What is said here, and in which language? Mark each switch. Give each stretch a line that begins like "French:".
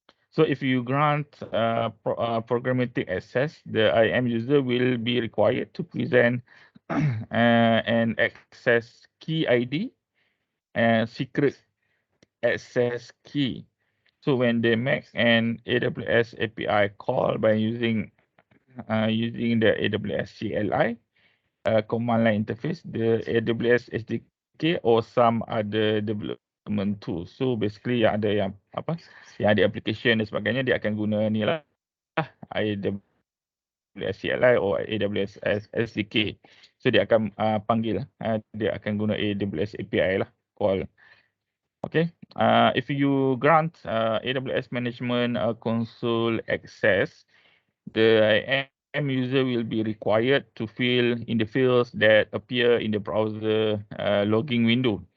English: So if you grant programmatic access, the IAM user will be required to present an access key ID and secret access key. So when they make an AWS API call by using the AWS CLI command line interface, the AWS SDK or some other development tool. So basically
Malay: yang ada yang ada application dan sebagainya, dia akan guna ni lah AWS CLI or AWS SDK. So dia akan panggil, dia akan guna AWS API lah call.
English: Okay, if you grant AWS management console access, the IAM user will be required to fill in the fields that appear in the browser logging window.